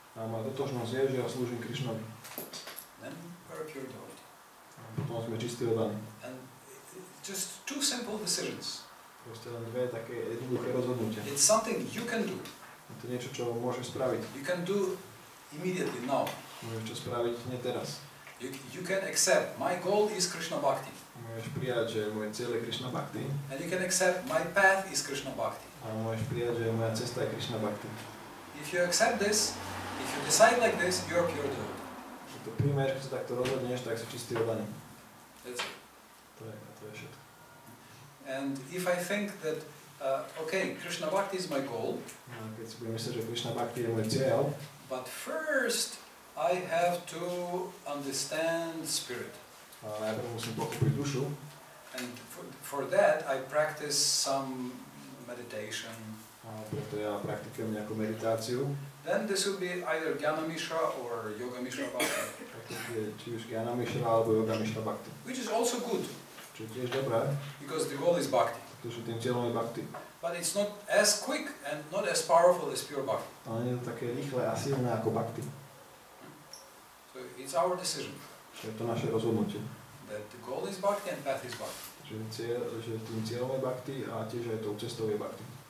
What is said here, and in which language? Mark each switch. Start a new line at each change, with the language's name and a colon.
Slovak: A moja totožnosť je, že ja slúžim Krišnovi.
English: Then we're a pure devotee.
Slovak: A potom sme čistí oddaní.
English: And just two simple decisions.
Slovak: Proste len dve také jednoduché rozhodnutia.
English: It's something you can do.
Slovak: Je to niečo, čo môžeš spraviť.
English: You can do immediately now.
Slovak: Môžeš to spraviť nie teraz.
English: You can accept my goal is Krishna Bhakti.
Slovak: Môžeš prijať, že môj cieľ je Krishna Bhakti.
English: And you can accept my path is Krishna Bhakti.
Slovak: A môžeš prijať, že moja cesta je Krishna Bhakti.
English: If you accept this, if you decide like this, you are pure devotee.
Slovak: Keď to príjmeš, keď sa takto rozhodneš, tak si čistý oddaný.
English: That's it.
Slovak: To je všetko.
English: And if I think that, okay, Krishna Bhakti is my goal.
Slovak: A keď si budem myslieť, že Krishna Bhakti je môj cieľ.
English: But first, I have to understand spirit.
Slovak: A najprv musím pochopiť dušu.
English: And for that, I practice some meditation.
Slovak: A preto ja praktikujem nejakú meditáciu.
English: Then this will be either Jnana Mishra or Yoga Mishra Bhakti.
Slovak: Či už Jnana Mishra alebo Yoga Mishra Bhakti.
English: Which is also good.
Slovak: Čo je tiež dobré.
English: Because the goal is Bhakti.
Slovak: Pretože tým cieľom je Bhakti.
English: But it's not as quick and not as powerful as pure Bhakti.
Slovak: Ale nie je to také rýchle a silné ako Bhakti.
English: So it's our decision.
Slovak: Je to naše rozhodnutie.
English: That the goal is Bhakti and path is Bhakti.
Slovak: Že že tým cieľom je bhakti a tiež aj tou cestou je bhakti.